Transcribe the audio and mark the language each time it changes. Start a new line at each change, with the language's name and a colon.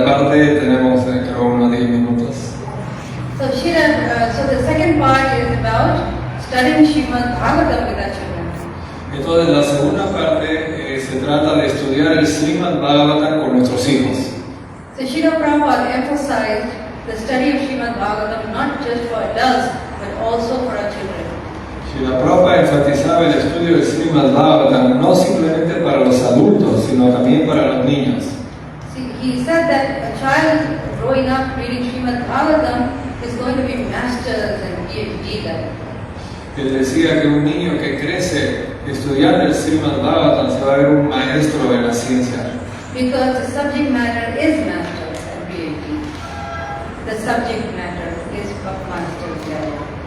Spanish: parte tenemos creo unos 10 minutos.
English: So so the second part is about studying Srimad Bhagavatam with our children.
Spanish: Entonces la segunda parte se trata de estudiar el Srimad Bhagavatam con nuestros hijos.
English: So Srila Prabhupada emphasized the study of Srimad Bhagavatam not just for adults but also for our children.
Spanish: Srila Prabhupada enfatizaba el estudio del Srimad Bhagavatam no simplemente para los adultos, sino también para los niños.
English: See, he said that a child growing up reading Srimad Bhagavatam is going to be masters and PhD level.
Spanish: Él decía que un niño que crece estudiando el Srimad Bhagavatam se va a ver un maestro de la ciencia.
English: Because the subject matter is masters and PhD. The subject matter is of master's level.